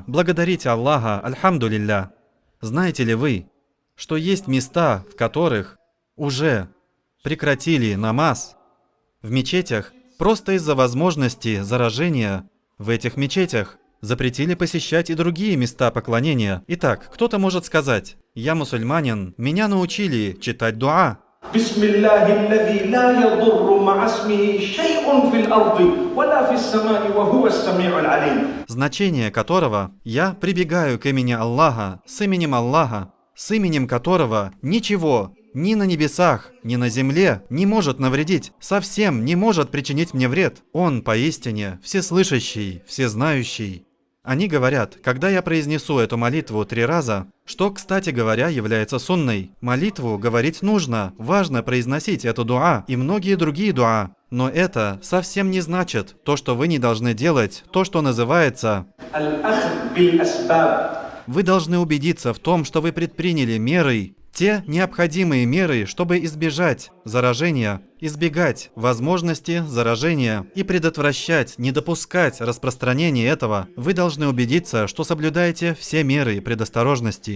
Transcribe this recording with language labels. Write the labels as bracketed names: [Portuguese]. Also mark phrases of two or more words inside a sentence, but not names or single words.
[Russian] Благодарите Аллаха, альхамдулилля. Знаете ли вы, что есть места, в которых уже прекратили намаз в мечетях просто из-за возможности заражения в этих мечетях? Запретили посещать и другие места поклонения. Итак, кто-то может сказать: «Я мусульманин, меня научили читать дуа». [Arabic] بسم الله الذي لا يضر مع اسمه شيء في الأرض ولا في السماء وهو السميع العليم. [Russian] Значение которого «Я прибегаю к имени Аллаха, с именем Аллаха, с именем которого ничего ни на небесах, ни на земле не может навредить, совсем не может причинить мне вред. Он поистине всеслышащий, всезнающий». Они говорят, когда я произнесу эту молитву 3 раза, что, кстати говоря, является сунной. Молитву говорить нужно, важно произносить эту дуа и многие другие дуа. Но это совсем не значит то, что вы не должны делать, то, что называется... [Arabic] الأخذ بالأسباب. [Russian] Вы должны убедиться в том, что вы предприняли меры, те необходимые меры, чтобы избежать заражения, избегать возможности заражения и предотвращать, не допускать распространения этого. Вы должны убедиться, что соблюдаете все меры предосторожности.